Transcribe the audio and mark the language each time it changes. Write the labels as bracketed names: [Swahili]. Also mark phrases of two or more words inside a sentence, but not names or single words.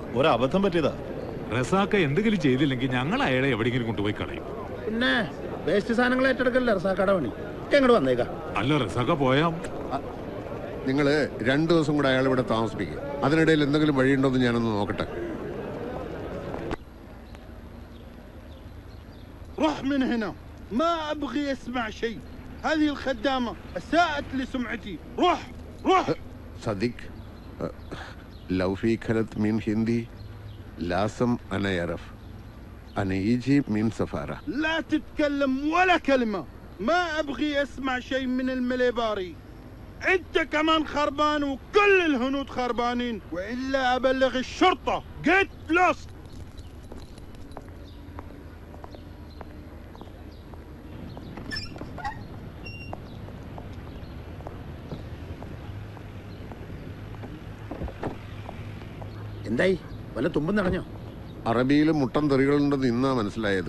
[Malayalam] ഒരബദ്ധം പറ്റിയതാ. റസാക്ക എന്തെങ്കിലും ചെയ്തില്ലെങ്കിൽ ഞങ്ങൾ അയാളെ എവിടെയെങ്കിലും കൊണ്ടുപോയി കളയും. പിന്നെ വേസ്റ്റ് സാധനങ്ങൾ ഏറ്റെടുക്കല്ലേ റസാക്കയുടെ പണി. എങ്ങോട്ട് വന്നേക്കാം. അല്ല, റസാക്ക പോയാ നിങ്ങള് 2 ദിവസം കൂടെ അയാൾ ഇവിടെ താമസിപ്പിക്കും. അതിനിടയിൽ എന്തെങ്കിലും വഴിയുണ്ടോ എന്ന് ഞാനൊന്ന് നോക്കട്ടെ. [Arabic] روح من هنا، ما ابغي اسمع شيء. هذه الخدامة اساءت لسمعتي. روح روح. صديق لو في كلمة من هندي لازم انا يعرف. انا يجي من سفارة. لا تتكلم ولا كلمة. ما ابغي اسمع شيء من المليباري. انت كمان خربان وكل الهنود خربانين، والا ابلغ الشرطة. [English] get lost. [Malayalam] എന്തായി, വല്ല തുമ്പും നടഞ്ഞോ? അറബിയിൽ മുട്ടൻ തെറികളുണ്ടെന്ന് ഇന്നാ മനസ്സിലായത്.